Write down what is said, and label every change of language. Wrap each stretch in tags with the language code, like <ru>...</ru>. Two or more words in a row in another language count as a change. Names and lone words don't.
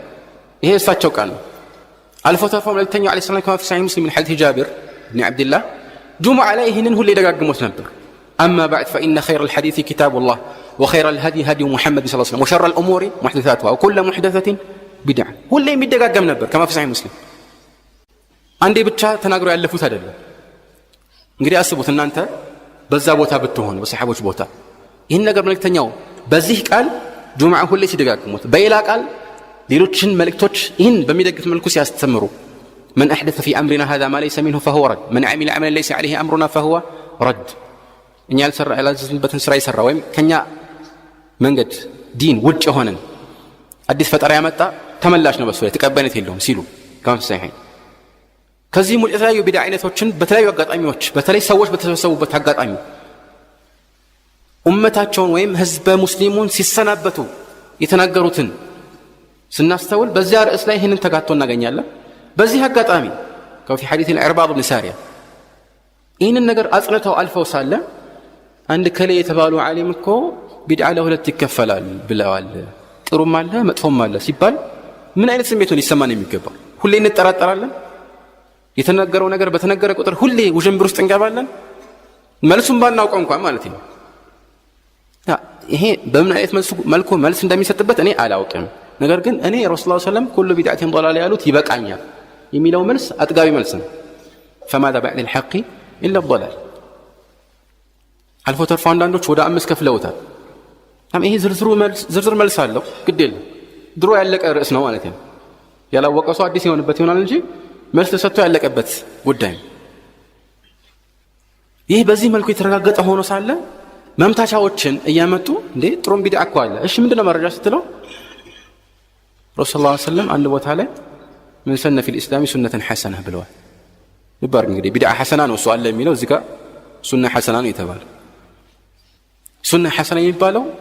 <am>ይሄ እሳቸው ቃል ነው። አልፎ ተርፎ መልእክተኛው</am> <ar>عليه السلام كما في صحيح مسلم</ar> <am>ሐዲስ ጃቢር ብን ዐብድላህ ጁሙዓ ላይ ይህንን ሁሌ ደጋግሞት ነበር።</am> <ar>أما بعد فإن خير الحديث كتاب الله وخير الهدي هدي محمد صلى الله عليه وسلم وشر الأمور محدثاتها وكل محدثة بدعة</ar> <am>ሁሌ የሚደጋገም ነበር</am> <ar>كما في صحيح مسلم።</ar> <am>አንዴ ብቻ ተናግሮ ያለፉት አይደለም። እንግዲህ አስቡት እናንተ በዛ ቦታ ብትሆኑ በሰሐቦች ቦታ ይህን ነገር መልእክተኛው በዚህ ቃል ጁሙዓ ሁሌ ሲደጋግሙት በሌላ ቃል ሌሎችን መልእክቶች ይህን በሚደግፍ መልኩ ሲያስተምሩ</am> <ar>من أحدث في أمرنا هذا ما ليس منه فهو رد من عمل عملا ليس عليه أمرنا فهو رد</ar> <am>እኛ ያላዘዝንበትን ስራ ይሰራ ወይም ከኛ መንገድ ዲን ውጭ ሆነን አዲስ ፈጠራ ያመጣ ተመላሽ ነው በሱ ላይ ተቀባይነት የለውም ሲሉ ከመፍሰይ ከዚህም ውጭ የተለያዩ ቢድዓ አይነቶችን በተለያዩ አጋጣሚዎች በተለይ ሰዎች በተሰበሰቡበት አጋጣሚ ኡመታቸውን ወይም ህዝበ ሙስሊሙን ሲሰናበቱ የተናገሩትን ስናስተውል በዚያ ርዕስ ላይ ይህንን ተጋቶ እናገኛለን። በዚህ አጋጣሚ ከፊ ሐዲስ العرباض بن سارية ይህንን ነገር አጽንተው አልፈው ሳለ አንድ ከለ የተባሉ ዓሊም እኮ ቢድዓ ለሁለት ይከፈላል ብለዋል፣ ጥሩም አለ መጥፎም አለ ሲባል ምን አይነት ስሜት ነው ሊሰማን የሚገባው? ሁሌ እንጠራጠራለን። የተነገረው ነገር በተነገረ ቁጥር ሁሌ ውዥንብር ውስጥ እንገባለን። መልሱን ባናውቀው እንኳን ማለት ነው። ይሄ በምን አይነት መልኩ መልስ እንደሚሰጥበት እኔ አላውቅም። ነገር ግን እኔ</am> <ar>رسول الله صلى الله عليه وسلم كل بدعة ضلال</ar> <am>ያሉት ይበቃኛል የሚለው መልስ አጥጋቢ መልስ ነው።</am> <ar>فماذا بعد الحق إلا الضلال</ar> <am>አልፎ ተርፎ አንዳንዶች ወደ 5 ከፍለውታል። ይሄ ዝርዝር መልስ አለው። ግድ የለም ድሮ ያለቀ ርዕስ ነው ማለት ነው። ያላወቀው ሰው አዲስ የሆነበት ይሆናል እንጂ መልስ ተሰጥቶ ያለቀበት ጉዳይ። ይህ በዚህ መልኩ የተረጋገጠ ሆኖ ሳለ መምታቻዎችን እያመጡ እንዴ ጥሩም ቢድዓ እኮ አለ። እሺ ምንድነው መረጃ ስትለው</am> <ar>رسول الله صلى الله عليه وسلم</ar> <am>አንድ ቦታ ላይ</am> <ar>من سن في الإسلام سنة حسنة</ar> <am>ብለዋል። ይባር እንግዲህ</am> <ar>بدعة حسنة</ar> <am>ነው እሱ አለ የሚለው እዚህ ጋር</am> <ar>سنة حسنة</ar> <am>ነው የተባለው።</am> <ar>سنة حسنة</ar> <am>የሚባለው</am>